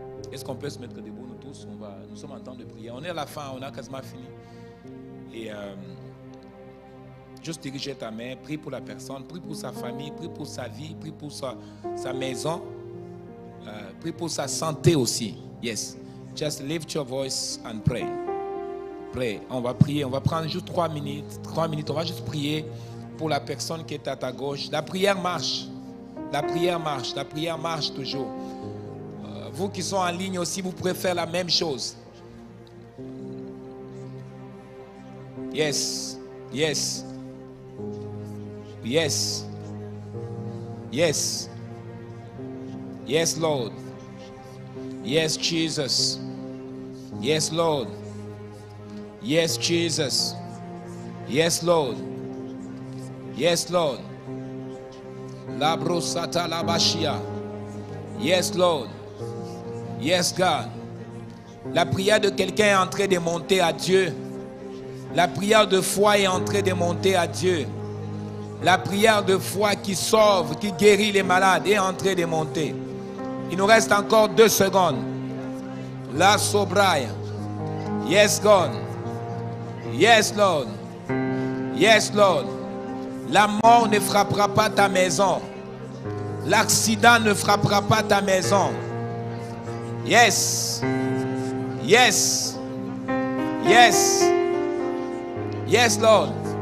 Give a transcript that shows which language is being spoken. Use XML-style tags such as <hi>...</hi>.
<fr>Est-ce qu'on peut se mettre debout, nous tous? Nous sommes en temps de prier. On est à la fin, on a quasiment fini. Et juste diriger ta main, prie pour la personne, prie pour sa famille, prie pour sa vie, prie pour sa maison, prie pour sa santé aussi.</fr> <en>Yes. Just lift your voice and pray. Pray.</en> <fr>On va prier, on va prendre juste 3 minutes. 3 minutes, on va juste prier pour la personne qui est à ta gauche. La prière marche. La prière marche. La prière marche toujours. Vous qui sont en ligne aussi, vous pouvez faire la même chose.</fr> <en>Yes. Yes. Yes. Yes. Yes, Lord. Yes, Jesus. Yes, Lord. Yes, Jesus. Yes, Lord. Yes, Lord. La brosata la bashia. Yes, Lord. Yes, God.</en> <fr>La prière de quelqu'un est en train de monter à Dieu. La prière de foi est en train de monter à Dieu. La prière de foi qui sauve, qui guérit les malades est en train de monter. Il nous reste encore 2 secondes. La sobraille.</fr> <en>Yes, God. Yes, Lord. Yes, Lord.</en> <fr>La mort ne frappera pas ta maison. L'accident ne frappera pas ta maison.</fr> <en>Yes. Yes. Yes. Yes, Lord.</en>